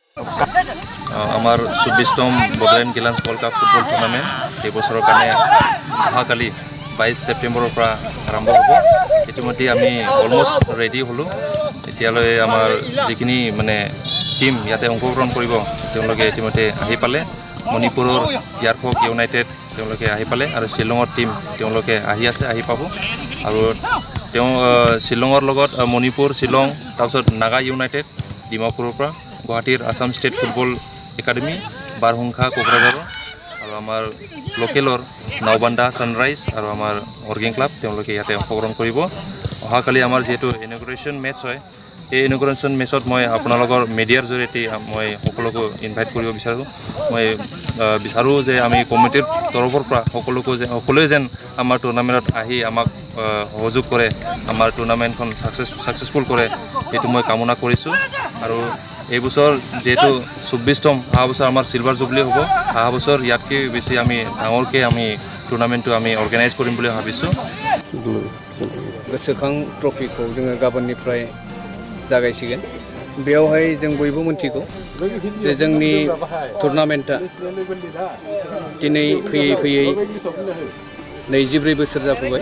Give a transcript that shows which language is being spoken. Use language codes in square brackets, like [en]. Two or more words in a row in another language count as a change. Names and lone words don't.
[as] আমার 24তম বড়োলেণ্ড গিলাঞ্চ ওয়ার্ল্ড কাপ ফুটবল টুর্নামেন্ট এই বছরের কারণে অহাকালি 22 সেপ্টেম্বরের আরম্ভ হব। ইতিমধ্যে আমি [en] almost ready [as] হলো। এতিয়ালৈ আমার যিখিনি মানে টিম ইয়াতে অংশগ্রহণ করব ইতিমধ্যে আহি পালে। মণিপুরের ইয়ারফক ইউনাইটেড আহি পালে আর শিলংর টিম আহি আছে, আহি পাব। আর শিলংর লগত মণিপুর, শিলং, তারপর নাগা ইউনাইটেড ডিমাপুরের গুৱাহাটীৰ আসাম স্টেট ফুটবল একাডেমি, বারহুংখা কোকৰাঝাৰৰ আৰু আমাৰ লোকেলৰ নাওবান্ধা সানৰাইজ আৰু আমাৰ অৰ্গেং ক্লাব ইয়াতে অংশগ্ৰহণ কৰিব। অহাকালি আমাৰ যেহেতু [en] inauguration match [as] হয়, এই ইনগ্ৰেশ্যন মেচত মই আপোনালোকৰ মিডিয়াৰ জৰিয়তে মই সকলোকে ইনভাইট কৰিব বিচাৰোঁ। মই বিচাৰোঁ যে আমি কমিটিৰ তৰফৰ পৰা সকলোৱে যেন আমাৰ টুৰ্ণামেণ্টত আহি আমাক সহযোগ কৰে, আমাৰ টুৰ্ণামেণ্টখন সাকসেসফুল কৰে, এইটো মই কামনা কৰিছোঁ। আৰু এই বছর যেহেতু 24তম, অহা বছর আমার [en] silver jubilee [as] হব। অহা বছর ইয়াতকে বেশি আমি ডাঙরকে আমি টুর্নামেন্টটো আমি অর্গানাইজ করিম বলে ভাবিছো। [brx] गोसोखां ट्रफिखौ जोङो गाबोननिफ्राय जागायसिगोन। बेयावहाय जों बयबो मिन्थिगौ जे जोंनि टुर्नामेन्टआ दिनै फैयै फैयै 24 बोसोर जाफैबाय।